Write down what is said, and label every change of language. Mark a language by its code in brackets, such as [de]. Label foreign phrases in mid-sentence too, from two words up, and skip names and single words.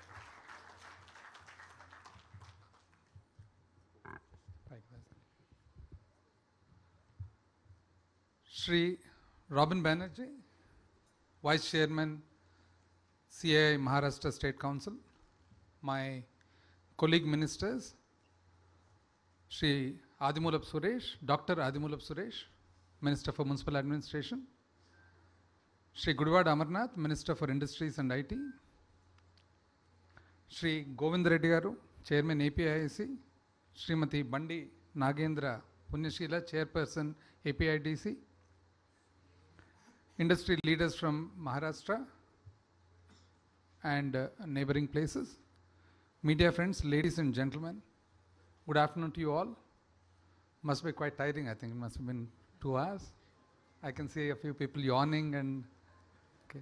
[en] Shri Robin Banerjee, Vice Chairman, CAI Maharashtra State Council, my colleague ministers, Shri Adimulap Suresh, Dr. Adimulap Suresh, Minister for Municipal Administration, Shri Gudwad Amarnath, Minister for Industries and IT, Shri Govind Reddy Garu, Chairman APIIC, Srimati Bandi Nagendra Punyashila, Chairperson APIDC, industry leaders from Maharashtra and neighboring places, media friends, ladies and gentlemen, good afternoon to you all. Must be quite tiring, I think it must have been 2 hours. I can see a few people yawning and okay.